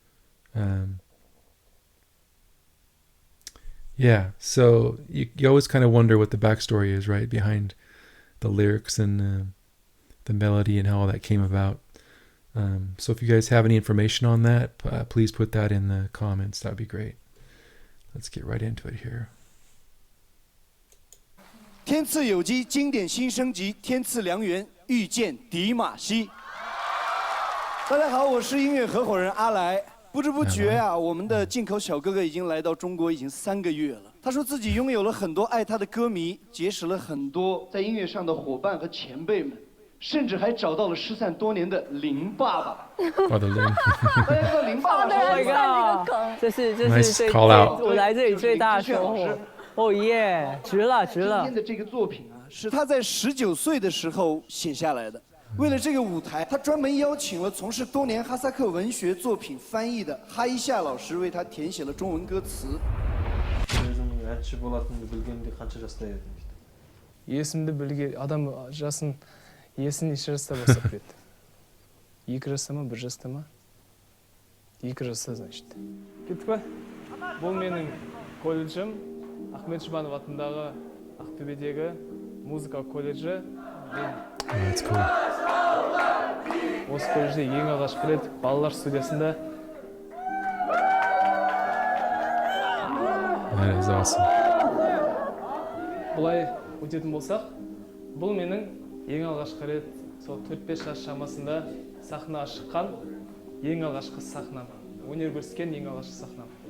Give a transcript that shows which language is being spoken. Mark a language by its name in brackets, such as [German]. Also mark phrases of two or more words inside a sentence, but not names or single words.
[English] Yeah, so you always kind of wonder what the backstory is, right, behind the lyrics and the melody and how all that came about. So if you guys have any information on that, please put that in the comments. That'd be great. Let's get right into it here. [Chinese] 天赐有机经典新升级，天赐良缘，遇见迪玛希。大家好，我是音乐合伙人阿来。不知不觉啊，我们的进口小哥哥已经来到中国已经3个月了。他说自己拥有了很多爱他的歌迷，结识了很多在音乐上的伙伴和前辈们，甚至还找到了失散多年的林爸爸。我的林，大家知道林爸爸是谁吗？这是 [English] Nice call out [Chinese] 我来这里最大的收获。哦耶，值了。今天的这个作品啊，是他在19岁的时候写下来的。为了这个舞台，他专门邀请了从事多年哈萨克文学作品翻译的哈伊夏老师，为他填写了中文歌词。 [Kazakh] әнші болатынымды білгенімде қанша жаста едім дейді. Есімді білген адам жасын есін неше жаста бастап береді? 2 жаста ма, 1 жаста ма? 2 жаста, значит. Кеттік па? Бұл менің колледжім, Ахмет Жұбанов атындағы Ақтөбедегі музыка колледжі. [English] That's cool. [Kazakh] Осы колледжде ең алғашқы рет балалар студиясында. [English] That is awesome. [Kazakh] Бұлай өтетін болсақ, бұл менің ең алғашқы рет сол 4-5 жас шамасында сахнаға шыққан ең алғашқы сахнам. Өнер көрсеткен ең алғашқы сахнам.